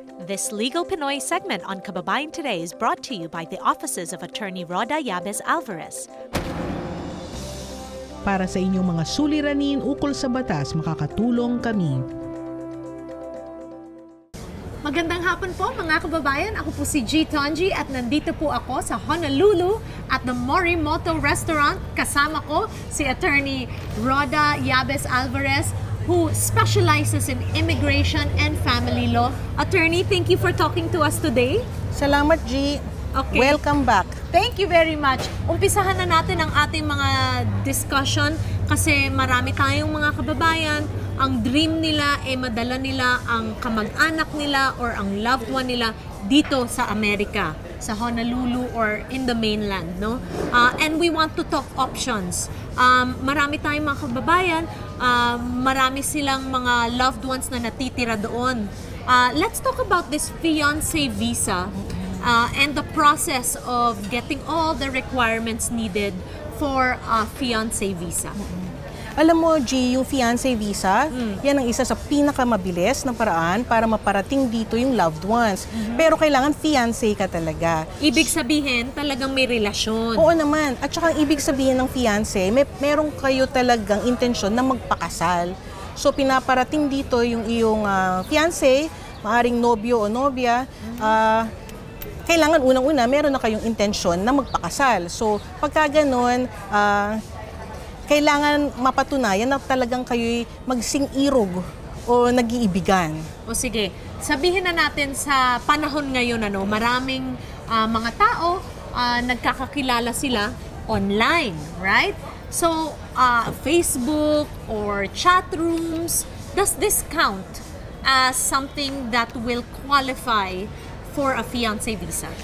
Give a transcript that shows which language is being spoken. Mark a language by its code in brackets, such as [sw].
[en] This Legal Pinoy segment on Kababayan Today is brought to you by the offices of Attorney Roda Yabes Alvarez. [tl] Para sa inyong mga suliranin ukol sa batas, makakatulong kami. Magandang hapon po mga kababayan. Ako po si G. Tonji at nandito po ako sa Honolulu [en] at the Morimoto Restaurant. [tl] Kasama ko si [en] Attorney Roda Yabes Alvarez, who specializes in immigration and family law. Attorney, thank you for talking to us today. [tl] Salamat, G. Okay. [en] Welcome back. Thank you very much. [tl] Umpisahan na natin ang ating mga discussion kasi marami tayong mga kababayan. Ang dream nila ay madala nila ang kamag-anak nila or ang loved one nila dito sa Amerika, sa Honolulu [en] or in the mainland, [tl] no? [en] And we want to talk options. [tl] Marami tayong mga kababayan, marami silang mga loved ones na natitira doon. [en] Let's talk about this fiancé visa and the process of getting all the requirements needed for a fiancé visa. [tl] Alam mo, G, yung fiancé visa, yan ang isa sa pinakamabilis na paraan para maparating dito yung loved ones. Pero kailangan fiancé ka talaga. Ibig sabihin, talagang may relasyon. Oo naman. At saka ang ibig sabihin ng fiancé, meron kayo talagang intensyon na magpakasal. So pinaparating dito yung iyong fiancé, maaring nobyo o nobya, kailangan unang-una, meron na kayong intensyon na magpakasal. So pagka ganun, kailangan mapatunayan na talagang kayo'y magsing-irog o nag-iibigan. O sige, sabihin na natin sa panahon ngayon, maraming mga tao, nagkakakilala sila online, right? [en] So, Facebook or chat rooms, does this count as something that will qualify for a fiancé visa?